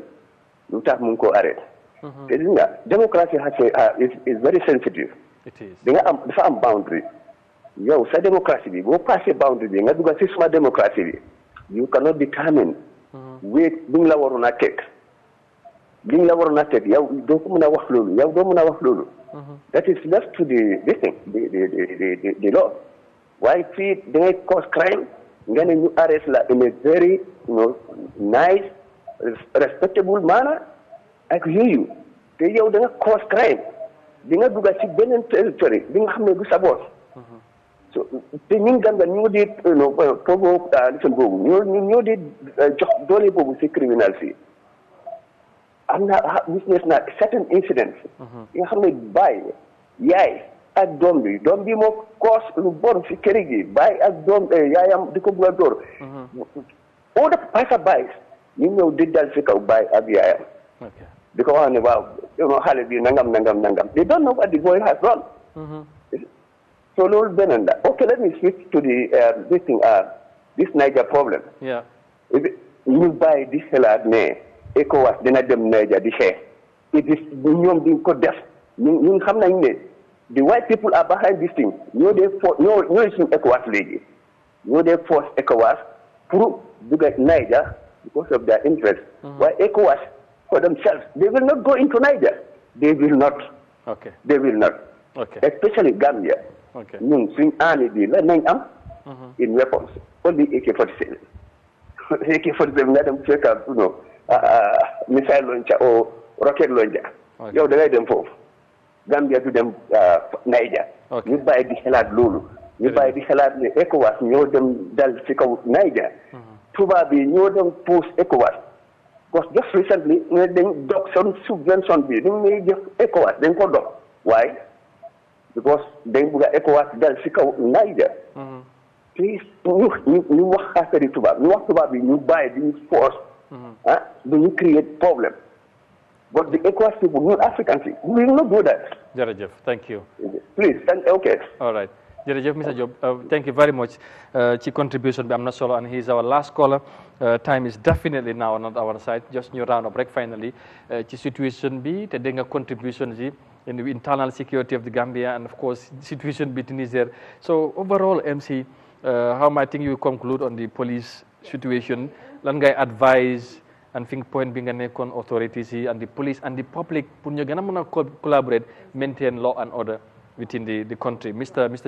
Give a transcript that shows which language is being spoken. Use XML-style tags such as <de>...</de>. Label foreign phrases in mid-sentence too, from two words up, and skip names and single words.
<en>You have Munko arrest. Democracy is very sensitive. It is. They have a boundary. Yo, say democracy, go pass a boundary. Democracy, you cannot determine where Bingla or cake.</en> <wo>li ñu la waroon a teg yow doo ko mën a wax loolu yow doo mën a wax loolu.</wo> <en>that is left to the law.</en> <wo>waaye fii da ngay</wo> <en>cause crime</en> <wo>nga ne ñu arrest la</wo> <en>in a very nice respectable manner</en> <wo>ak yooyu te yow da nga</wo> <en>cause crime</en> <wo>di nga dugg ci beneen territoire bi nga xam ne du sa boos. so te ñun Gambia ñoo di foofu lifin boobu ñoo di jox doole boobu ci criminal fii. am na witness na</wo> <en>certain incidents</en> <wo>yi nga xam ne baay yaay ak doom bi moo koos lu bon ci kër gi baay ak doom yaayam di ko bugg a dóor</wo> <en>all the</en> <wo>pasa baay ñu ñëw di dal ci kaw baay ak yaayam di ko wax ne waaw xale bi nangam</wo> <en>they don't know what the boy has done. So</en> <wo>loolu beneen la</wo> <en>okay let me switch to this Niger problem.</en> <wo>ñu bàyyi di xalaat ne ECOWAS dina dem Niger di xeex ñoom di ko def ñun xam nañ ne</wo> <en>the white people are behind this thing</en> <wo>ñoo dee ñooy suñu ECOWAS léegi ñoo dee force ECOWAS pour dugg Niger</wo> <en>because of their interest. waaye ECOWAS for themselves they will not go into Niger. They will not. Especially Gambia.</en> <wo>ñun suñ army bi la nañ am.</wo> <en>in weapons only AK-47. AK-47</en> <wo>nga dem fekk</wo> <en>missile launcher or rocket launcher.</en> <wo>yow da ngay dem foofu. Gambia du dem Niger. ñu bàyyi di xalaat loolu. ñu bàyyi di xalaat ne ECOWAS ñoo dem dal ci kaw Niger. tubaab bi ñoo dem pousse ECOWAS.</wo> <en>because just recently</en> <wo>dañ dog seen subvention bi ni muy jox ECOWAS dañ ko dog waaye because dañ bugg a ECOWAS dal ci kaw Niger. please ñu wax affaire tubaab ñu wax tubaab bi ñu bàyyi di ñu force. du ñu create problem.</wo> <en>but the ECOWAS people</en> <wo>ñun Africans yi</wo> <en>we will not do that. jërëjëf thank you. please okay. all right. jërëjëf Mr. Job thank you very much</en> <wo>ci contribution bi am na solo</wo> <en>and he is our last caller time is definitely now on our side just ñu round up</en> <wo>rek finally ci situation bi te dégg nga contribution yi</wo> <en>in the internal security of the Gambia and of course situation bi Niger so overall MC how might think you conclude on the police situation</en> <wo>lan ngay</wo> <en>advise and think point</en> <wo>bi nga nekkoon</wo> <en>authorities yi and the police and the public</en> <wo>pour ñu gën a mën a</wo> <en>collaborate maintain law and order within the country. Mr.</en>